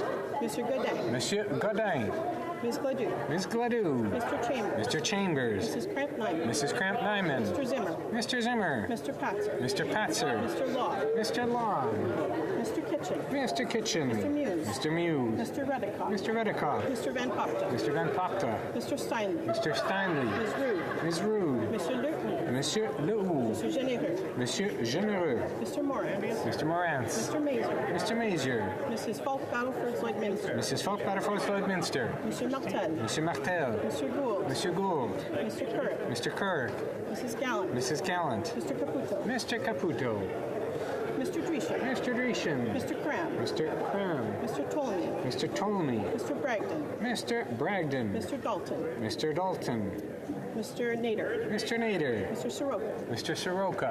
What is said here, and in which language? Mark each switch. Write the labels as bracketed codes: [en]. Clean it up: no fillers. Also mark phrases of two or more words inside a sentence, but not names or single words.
[en] Mr. Godin. [fr] Monsieur Godin. [en] Ms. Gladue. Ms. Gladue. Mr. Chambers. Mr. Chambers. Mrs. Cramp-Nyman. Mrs. Cramp-Nyman. Mr. Zimmer. Mr. Zimmer. Mr. Patzer. Mr. Patzer. Mr. Law. Mr. Long. Mr. Kitchen. Mr. Kitchen. Mr. Muse. Mr. Muse. Mr. Reddicock. Mr. Reddicock. Mr. Van Popta. Mr. Van Popta. Mr. Steinley. Mr. Steinley. Ms. Rude. Ms. Rude. Mr. Leroux. [fr] Monsieur Leroux. [en] Mr. Généreux. [fr] Monsieur Généreux. [en] Mr. Morantz. Mr. Morantz. Mr. Mazer. Mr. Mazier. Mrs. Falk Battleford Lloydminster. Mrs. Falk Battleford Lloydminster. Mr. Martel. Mr. Martel. Mr. Gould. Mr. Gould. Mr. Kirk. Mr. Kirk. Mrs. Gallant. Mrs. Gallant. Mr. Caputo. Mr. Caputo. Mr. Dreeshen. Mr. Dreeshen. Mr. Cram. Mr. Cram. Mr. Tolney. Mr. Tolney. Mr. Bragdon. Mr. Bragdon. Mr. Dalton. Mr. Dalton. Mr. Nader. Mr. Nader. Mr. Soroka. Mr. Soroka.